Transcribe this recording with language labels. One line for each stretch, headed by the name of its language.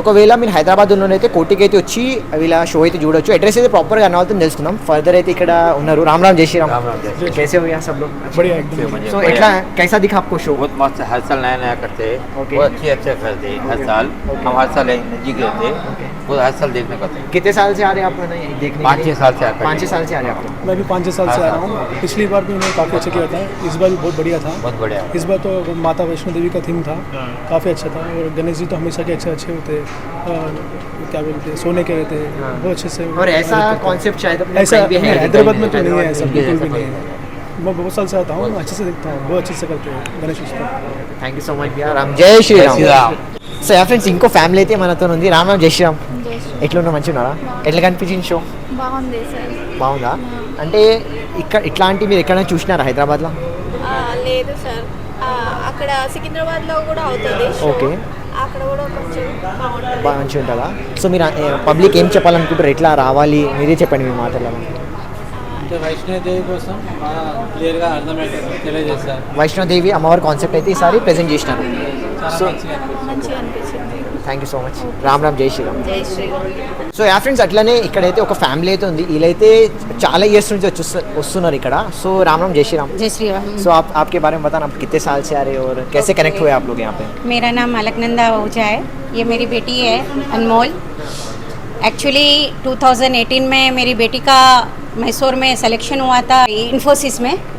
Telugu: ఒకవేళ మీరు హైదరాబాద్లోనైతే కోటికి అయితే వచ్చి వీళ్ళ షో అయితే చూడొచ్చు. అడ్రస్ అయితే ప్రాపర్గా అన్నవాళ్ళతో తెలుసుకుందాం. ఫర్దర్ అయితే ఇక్కడ ఉన్నారు. రామ్ జై శ్రీరామ్.
Hindi: कैसे हो यहाँ सब लोग? बढ़िया एकदम। सो इतना कैसा दिखा आपको शो? बहुत मस्त है, हर साल नया करते हैं, बहुत अच्छे करते हैं हर साल। हम हर साल नजदीक रहते हैं, वो हर साल देखने को आते हैं। कितने साल से आ रहे हैं आप देखने? 5-6 साल से 5-6 साल से आ रहे हैं आप? मैं भी 5-6 साल से आ रहा हूँ। पिछली बार भी उन्होंने काफ़ी अच्छा किया था, इस बार भी बहुत बढ़िया था। बहुत बढ़िया। इस बार तो माता वैष्णो देवी का थीम था, काफ़ी अच्छा था। और गणेश जी तो हमेशा के अच्छे होते हैं, क्या बोलते हैं, सोने के रहते हैं, बहुत अच्छे से। और ऐसा कॉन्सेप्ट शायद ऐसा हैदराबाद में तो नहीं है, ऐसा बिल्कुल भी नहीं है। मैं बहुत साल से आता हूँ, अच्छे से देखता हूँ, बहुत अच्छे से करते हैं गणेश उत्सव।
Telugu: థ్యాంక్ యూ సో మచ్ భయ్యా. రామ్ జై శ్రీరామ్. సో యా ఫ్రెండ్స్, ఇంకో ఫ్యామిలీ అయితే మనతో ఉంది. రామ్ జై శ్రీరామ్. ఎట్లున్నా మంచిగా ఉన్నారా? ఎట్లా కనిపించింది షో? బాగుంది సార్. బాగుందా? అంటే ఇక్కడ ఇట్లాంటి మీరు ఎక్కడైనా చూసినారా హైదరాబాద్లో? లేదు సార్, అక్కడ సికింద్రాబాద్లో కూడా అవుతుంది. ఓకే, అక్కడ కూడా కొంచెం బాగా మంచిగా ఉంటుందా? సో మీరు పబ్లిక్ ఏం చెప్పాలనుకుంటారు, ఎట్లా రావాలి, మీరే చెప్పండి మీ మాటల్లో. అంటే వైష్ణోదేవి కోసం క్లియర్గా అర్థమయ్యేటట్టు తెలియజేశారు. వైష్ణోదేవి అమ్మవారి కాన్సెప్ట్ అయితే ఈసారి ప్రెజెంట్ చేసినారు. సో మంచిగా అనిపించింది. Thank you so much. Ram జై శ్రీరామ్. జై శ్రీరామ్. సో యా ఫ్రెండ్స్, అట్లనే ఇక్కడైతే ఒక ఫ్యామిలీ అయితే ఉంది. వీళ్ళైతే చాలా ఇయర్స్ నుంచి వస్తున్నారు ఇక్కడ.
Hindi: సో राम जय श्री राम. जय श्री राम. सो आप आपके बारे में बताना, आप कितने साल से आ रहे हो और कैसे कनेक्ट हुए आप लोग यहाँ पे? मेरा नाम अलकनंदा आहूजा है, ये मेरी बेटी है अनमोल। एक्चुअली 2018 में मेरी बेटी का मैसूर में सिलेक्शन हुआ था इन्फोसिस में।